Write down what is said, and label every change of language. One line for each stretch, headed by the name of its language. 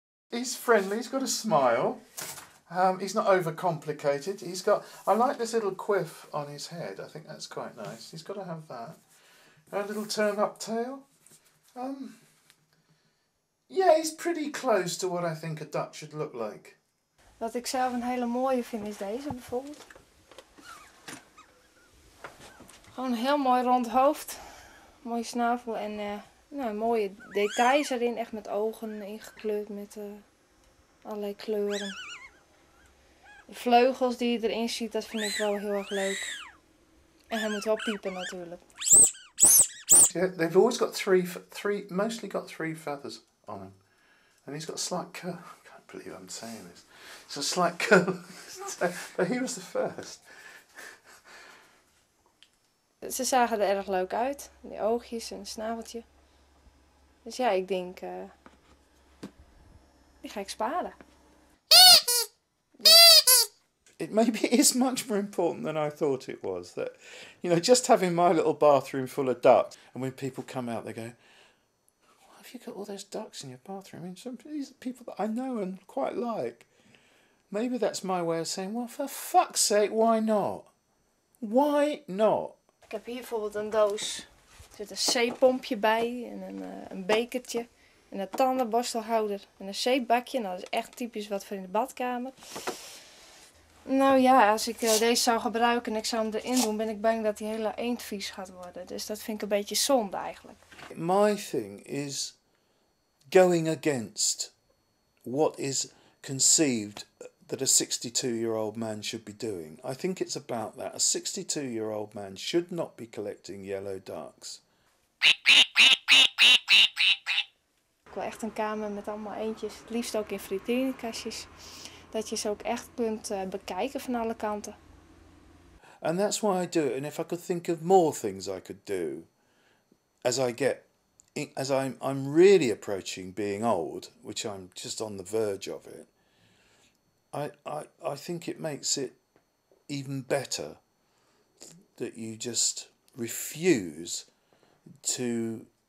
English: He's friendly, he's got a smile, he's not overcomplicated, I like this little quiff on his head, I think that's quite nice, he's got to have that. A little turn up tail. Yeah, he's pretty close to what I think a duck should look like.
Dutch: Wat ik zelf een hele mooie vind is deze bijvoorbeeld. Gewoon een heel mooi rond hoofd, mooie snavel en mooie details erin, echt met ogen ingekleurd met allerlei kleuren. De vleugels die je erin ziet, dat vind ik wel heel erg leuk. En hij moet wel piepen natuurlijk.
English: Yeah, they've always got mostly got three feathers on him. And he's got a slight curl. I can't believe I'm saying this. It's a slight curl. But he was the first.
Dutch: Ze zagen er erg leuk uit. Die oogjes en een snaveltje. Dus ja, ik denk, die ga ik sparen.
English: Maybe it is much more important than I thought it was. That, just having my little bathroom full of ducks, and when people come out, they go, "Why have you got all those ducks in your bathroom?" I mean, these are people that I know and quite like. Maybe that's my way of saying, well, for fuck's sake, why not? Why not?
Dutch: Ik heb hier bijvoorbeeld een doos. Er zit een zeepompje bij en een bekertje en een tandenborstelhouder en een zeepbakje. Nou, dat is echt typisch wat voor in de badkamer. Nou ja, als ik deze zou gebruiken en ik zou hem erin doen, ben ik bang dat die hele eend vies gaat worden. Dus dat vind ik een beetje zonde eigenlijk.
English: My thing is going against what is conceived that a 62-year-old man should be doing. I think it's about that. A 62-year-old man should not be collecting yellow ducks.
Dutch: Ik wil echt een kamer met allemaal eendjes, het liefst ook in frituurkastjes. Dat je ze ook echt kunt bekijken van alle kanten.
English: And that's why I do it. And if I could think of more things I could do, as I'm really approaching being old, which I'm just on the verge of it, I think it makes it even better that you just refuse to